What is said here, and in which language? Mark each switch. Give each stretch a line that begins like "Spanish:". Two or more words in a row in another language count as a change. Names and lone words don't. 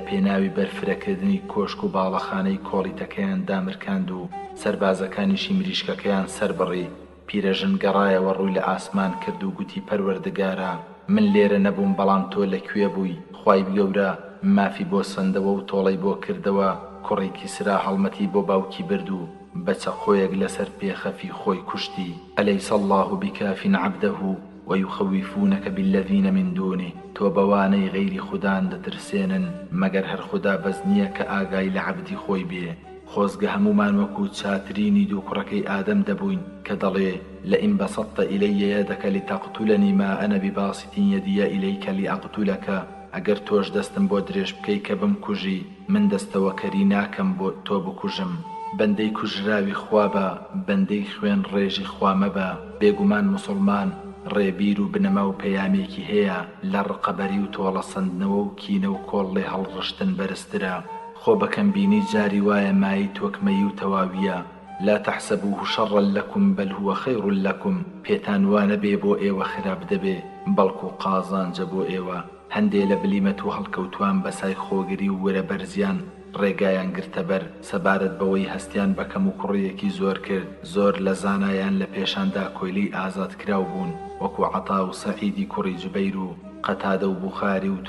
Central Kurdish: پێناوی بەرفرەکردنی کۆشک و باڵەخانەی کۆڵیتەکەیان دامرکاند و سەربازەکانیشی مریشکەکەیان سەربڕی پیرەژن گەڕایەوە ڕووی لە ئاسمان کرد و گوتی پەروەردگارە من لێرە نەبووم بەڵام تۆ لەکوێ بووی خوای گەورە مافی بۆ سندەوە و تۆڵەی بۆ کردەوە کوڕێکی سرا هەڵمەتی بۆ باوکی برد و بەچە خۆیەک لەسەر پێخەفی خۆی کوشتی
Arabic: ئەلەیس الله بکاف عبده ويخوفونك بالذين من دونه
Central Kurdish: تۆ بەوانەی غەیری خودان دەترسێنن مەگەر هەر خوددا بەس نییە کە ئاگای لە عەبدی خۆی بێ خۆزگە هەمومان وەکو چاترینی دوو کوڕەکەی ئادەم دەبووین کە دەڵێ
Arabic: لئن بسطت إلي يدك لتقتلني ما أنا بباسط يدي إليك لأقتلك
Central Kurdish: ئەگەر تۆش دەستم بۆ درێژ بکەی کە بمکوژی من دەستەوەکەری ناکەم بۆ تۆ بکوژم بەندەی کوژراوی خوا بە بەندەی خوێن ڕێژی خوا مەبە بێگومان موسڵمان ڕێبیر و بنەما و پەیامێکی هەیە لە ڕقەبەری و تۆڵە سندنەوە و کینە و کۆڵڵێ هەڵڕشتن بەرزترە خۆ بەکەم بینی جاری وایە مای تۆکمەی و تەواویە
Arabic: لا تحسبوه شرا لكم بل هو خير لكم
Central Kurdish: پێتان وانە بێ بۆ ئێوە خراپ دەبێ بەڵکو قازانجە بۆ ئێوە هەندێ لە بلیمەت و هەڵکەوتوان بەسای خۆگری و وەرە بەرزیان ڕێگایان گرتە بەر سەبارەت بەوەی هەستیان بەکەم و کوڕیەکی زۆر کرد زۆر لە زانایان لە پێشاندا کۆیلەی ئازاد کراو بوون وەکو عەتا و سەعیدی کوڕی جوبەیر و قەتادە و بوخاری و